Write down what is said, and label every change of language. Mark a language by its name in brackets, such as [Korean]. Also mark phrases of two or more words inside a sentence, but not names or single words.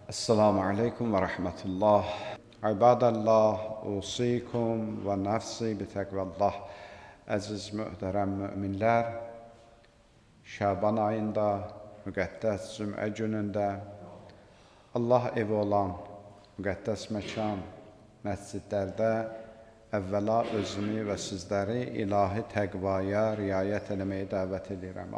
[Arabic] السلام عليكم ورحمة الله. عباد الله أوصيكم ونفسي بتقوى الله. [Azerbaijani] Əziz möhtərəm müminlər, Şaban ayında, müqəddəs cümə günündə Allah evi olan müqəddəs məkan, məscidlərdə əvvəla özümü və sizləri ilahi təqvaya riayət eləməyə dəvət edirəm.